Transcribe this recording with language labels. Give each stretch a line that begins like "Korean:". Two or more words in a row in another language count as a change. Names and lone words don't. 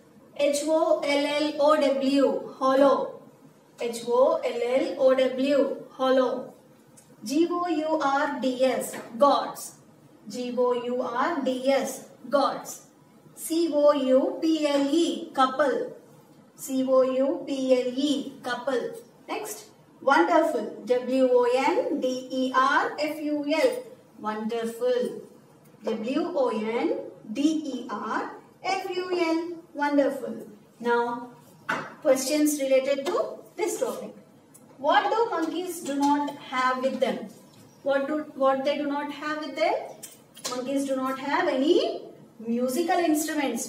English: H-O-L-L-O-W. Hollow. H-O-L-L-O-W. Hollow. G-O-U-R-D-S. Gods. G-O-U-R-D-S. Gods. C-O-U-P-L-E. Couple. C-O-U-P-L-E. Couple. Next. Wonderful. W-O-N-D-E-R-F-U-L. Wonderful. W-O-N-D-E-R-F-U-L. Wonderful. Now, questions related to this topic. What do monkeys do not have with them? What they do not have with them? Monkeys do not have any musical instruments.